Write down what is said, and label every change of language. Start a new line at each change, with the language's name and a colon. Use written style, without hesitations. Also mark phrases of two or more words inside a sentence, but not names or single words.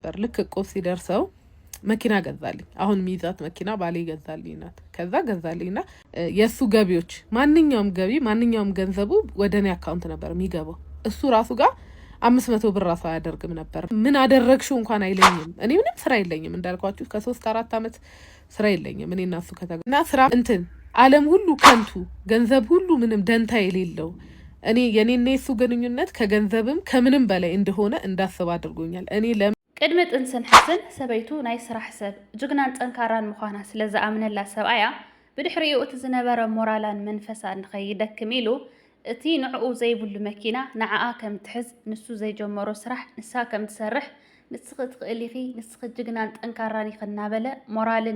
Amharic: ልክ እቆብ ሲደርሰው መኪና ገዛልኝ። አሁን ሚዛት መኪና ባሌ ገዛልኝ ናት። ከዛ ገዛልኝና የሱ ገቢዎች ማንኛውም ገቢ ማንኛውም ገንዘቡ ወደኔ አካውንት ነበር የሚገባው። እሱ ራሱ ጋር 500 ብር ራሱ አያደርግም ነበር። ምን አደረግሽው እንኳን አይለኝም። እኔ ምንም ስራ የለኝም እንዳልኳችሁ ከ3-4 አመት ስራ የለኝም። እኔ እና እሱ ከተገና ስራ ዓለም ሁሉ ከንቱ ገንዘብ ሁሉ ምንም ደንታ የሌለው እኔ የኔና የሱ ግንኙነት ከገንዘብም ከምንም በላይ እንደሆነ እንዳስብ አድርጎኛል። እኔ
Tigrinya: ቅድሚ ጥንስን ሕስን ሰበይቱ ናይ ስራሕ ሰብ ጅግናን ጠንካራን ምዃና ስለዝኣምነላ ሰብኣያ ብድሕሪኡ እቲ ዝነበረ ሞራላን መንፈሳን ንኸይደክም ኢሉ እቲ ንዕኡ ዘይብሉ መኪና ንዓኣ ከም ትሕዝ ንሱ ዘይጀመሮ ስራሕ ንሳ ከም ትሰርሕ ንስኽ ትኽእል ኢኺ ንስኽ ጅግናን ጠንካራን ኢኺ እናበለ ሞራልን